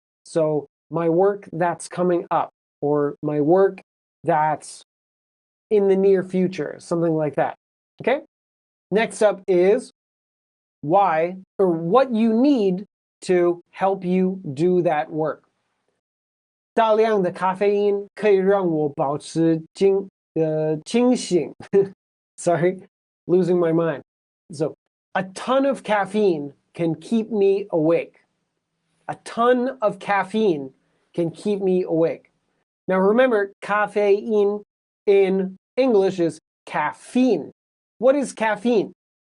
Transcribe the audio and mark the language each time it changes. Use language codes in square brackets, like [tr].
[en] So my work that's coming up or my work that's in the near future, something like that. Okay? Next up is why or what you need to help you do that work. [zh] 大量的咖啡因可以让我保持清醒。 [en] Sorry, losing my mind. So, a ton of caffeine can keep me awake. A ton of caffeine can keep me awake. Now remember, caffeine in English is caffeine. What is caffeine?